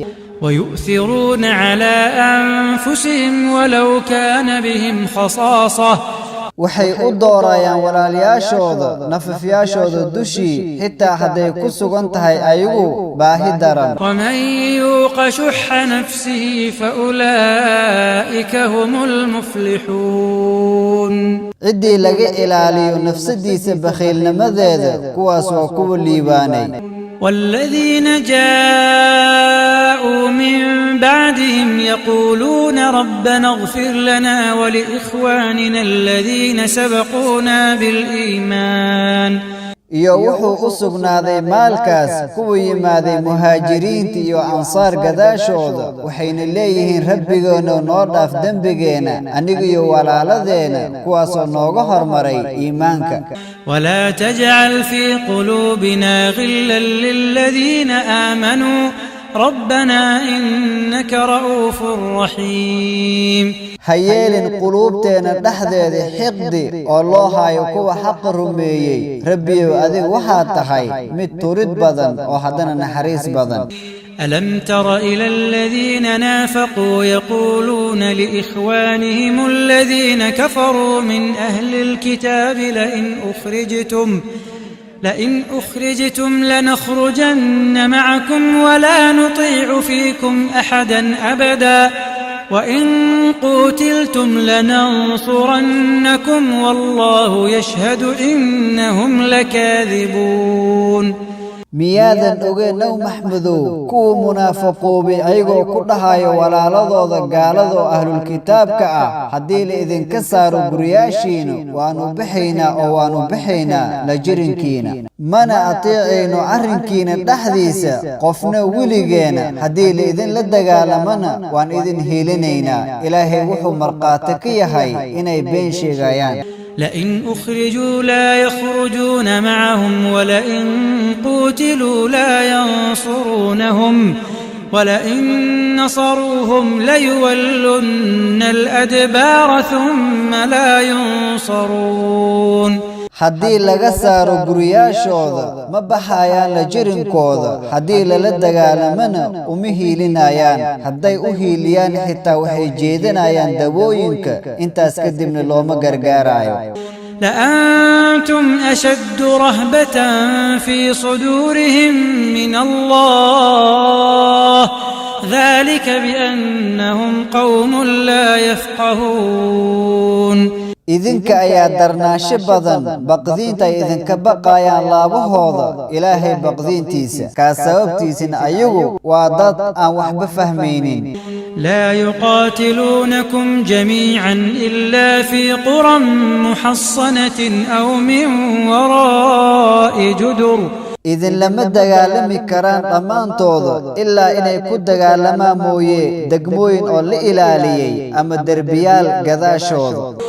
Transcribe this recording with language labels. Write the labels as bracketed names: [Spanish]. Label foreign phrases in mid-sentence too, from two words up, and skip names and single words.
[Arabic] ويؤثرون على أنفسهم ولو كان بهم خصاصة [Somali] waxay u doorayaan walaalyaashooda nafafyaashooda dushii xitaa hadday ku sugan tahay ayagu baahi daran [Arabic] ومن يوق شح نفسه فأولئك هم المفلحون [Somali] ciddii laga ilaaliyo nafsadiisa bakhiilnimadeeda kuwaas waa kuwa liibaanay [Arabic] والذين جاءوا من بعدهم يقولون ربنا اغفر لنا ولإخواننا الذين سبقونا بالإيمان [Somali] iyo wuxuu u sugnaaday maalkaas kuwa yimaaday muhaajiriinta iyo ansaar gadaashooda waxayna leeyihiin rabbigoona noo dhaaf dembigeena aniga iyo walaaladeena kuwaasoo nooga hormaray iimaanka [Arabic] ولا تجعل في قلوبنا غلا للذين آمنوا ربنا إنك رؤوف رحيم [Somali] hayeelin quluubteena dhexdeeda xiqdi oo loo hayo kuwa xaq rumeeyay rabbiyow adiga waxaad tahay mid turid badan oo haddana naxariis badan [Arabic] ألم تر إلى الذين نافقوا يقولون لإخوانهم الذين كفروا من أهل الكتاب لئن أخرجتم لنخرجن معكم ولا نطيع فيكم أحدا أبدا وإن قوتلتم لننصرنكم والله يشهد إنهم لكاذبون [Somali] miyaadan ogeyn naw maxmedow kuwa munaafiqoobay ayagoo ku dhahayo walaaladooda gaalada oo ahlul kitaabka ah haddii la idinka saaro guryaashiina waanu bixaynaa oo waanu bixaynaa la jirinkiina mana ateecayno arrinkiina dhexdiisa qofna weligeena haddii la idinla dagaalamana waan idin hiilinaynaa ilaahay wuxuu marqaati ka yahay inay been sheegayaan [Arabic] لئن أخرجوا لا يخرجون معهم ولئن قوتلوا لا ينصرونهم ولئن نصروهم ليولن الأدبار ثم لا ينصرون [Somali] haddii laga saaro guriyaashooda ma baxayaan la jirinkooda haddii lala dagaalamana uma hiilinayaan hadday u hiiliyaan xitaa waxay jeedinayaan dabooyinka intaas kadibna looma gargaarayo [Arabic] لأنتم أشد رهبة في صدورهم من الله ذلك بأنهم قوم لا يفقهون [Somali] idinka ayaa darnaasho badan baqdiinta ay idinka baqayaan laabahooda ilaahay baqdiintiisa kaa sababtiisina ayagu waa dad aan waxba fahmaynin [Arabic] لا يقاتلونكم جميعا إلا في قرى محصنة أو من وراء جدر [Somali] idin lama dagaalami karaan dhammaantooda ilaa inay ku dagaalamaan mooye degmooyin oo la ilaaliyey ama derbiyaal gadaashooda